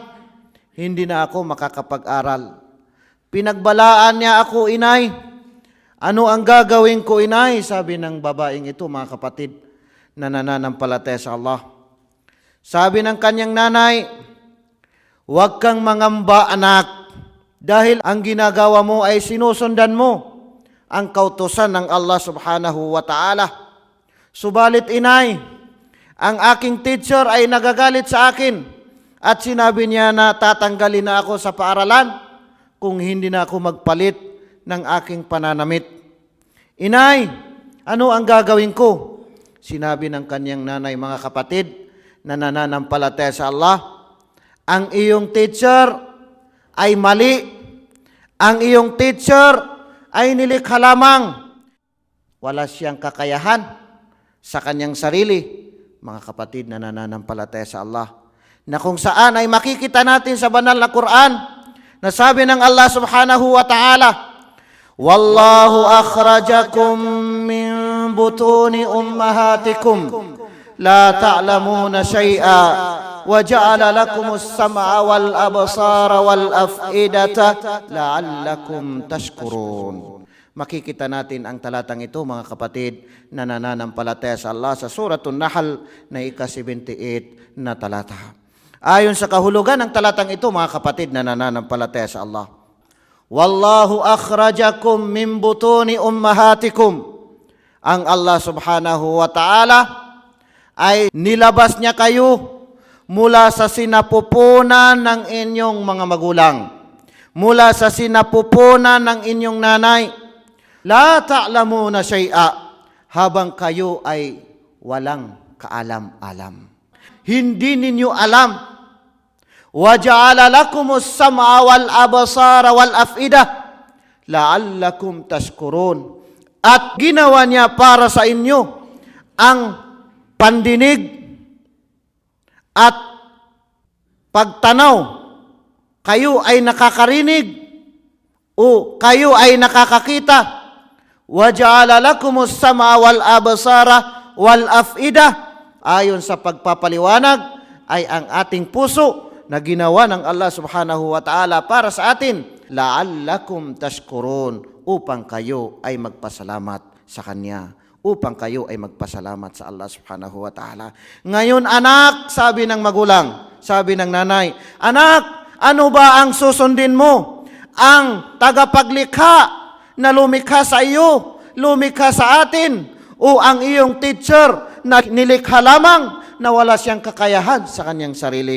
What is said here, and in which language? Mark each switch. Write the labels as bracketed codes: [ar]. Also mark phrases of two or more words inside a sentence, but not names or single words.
[tl] Hindi na ako makakapag-aral." Pinagbalaan niya ako, "Inay, ano ang gagawin ko, inay?" Sabi ng babaeng ito, mga kapatid, na nananampalataya sa Allah. Sabi ng kanyang nanay, "Huwag kang mangamba, anak, dahil ang ginagawa mo ay sinusundan mo ang kautusan ng Allah [ar] سبحانه وتعالى. [tl] Subalit, inay, ang aking teacher ay nagagalit sa akin at sinabi niya na tatanggalin na ako sa paaralan kung hindi na ako magpalit ng aking pananamit. Inay, ano ang gagawin ko?" Sinabi ng kanyang nanay, mga kapatid, na nananampalataya sa Allah, "Ang iyong teacher ay mali. Ang iyong teacher ay nilikha lamang. Wala siyang kakayahan sa kanyang sarili." Mga kapatid na nananampalataya sa Allah, na kung saan ay makikita natin sa banal na Quran, na sabi ng Allah [ar] سبحانه وتعالى, "والله أخرجكم من بطون أمهاتكم لا تعلمون شيئا وجعل لكم السمع والأبصار والأفئدة لعلكم تشكرون." [tl] Makikita natin ang talatang ito, mga kapatid, na nananampalataya sa Allah sa Suratul Nahl na ika-78 na talata. Ayon sa kahulugan ng talatang ito, mga kapatid na nananampalataya sa Allah, [ar] "والله أخرجكم من بطون أمهاتكم." [tl] Ang Allah [ar] سبحانه وتعالى [tl] ay nilabas niya kayo mula sa sinapupunan ng inyong mga magulang, mula sa sinapupunan ng inyong nanay. [ar] لا تعلمون شيئا, [tl] habang kayo ay walang kaalam-alam. Hindi ninyo alam. [ar] "وجعل لكم السمع والأبصار والأفئدة لعلكم تشكرون." [tl] At ginawa niya para sa inyo ang pandinig at pagtanaw. Kayo ay nakakarinig o kayo ay nakakakita. [ar] "وجعل لكم السمع والأبصار والأفئدة." [tl] Ayon sa pagpapaliwanag ay ang ating puso na ginawa ng Allah [ar] سبحانه وتعالى [tl] para sa atin, [ar] لعلكم تشكرون, [tl] upang kayo ay magpasalamat sa Kanya, upang kayo ay magpasalamat sa Allah [ar] سبحانه وتعالى. [tl] Ngayon, anak, sabi ng magulang, sabi ng nanay, "Anak, ano ba ang susundin mo? Ang tagapaglikha na lumikha sa iyo, lumikha sa atin, o ang iyong teacher na nilikha lamang na wala siyang kakayahan sa kanyang sarili?"